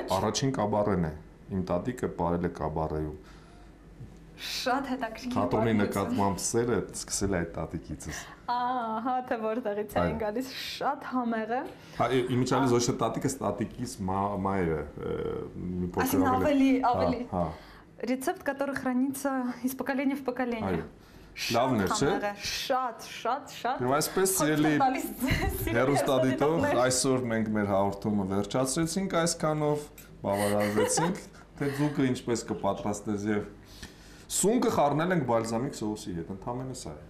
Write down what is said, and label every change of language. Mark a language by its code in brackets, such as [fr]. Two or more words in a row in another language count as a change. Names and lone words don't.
[hy] Առաջին կաբարեն է։ Իմ տատիկը ապրել է կաբարեում։ Շատ հետաքրքիր։ Թատրոնի նկատմամբ սերը սկսել է այդ տատիկիցս։ Ահա թե որտեղից էին գալիս, շատ համեղ է։ Հա, իմիջիալի զոշը տատիկը տատիկից մայրը մի փոքր Այսինքն ավելի։ Հա, [ru] Рецепт, который хранится из поколения в поколение։ [hy] այո։ Լավն է, չէ։ Շատ։ Եվ այսպես սիրելի հերոստադիտող, այսօր մենք մեր հաղորդումը վերջացրեցինք այսքանով, բավարարվեցինք, թե ձուկը ինչպես կպատրաստես եւ սունկը խառնել ենք բալզամիկ սոուսի հետ, ընդհանրապես սա է։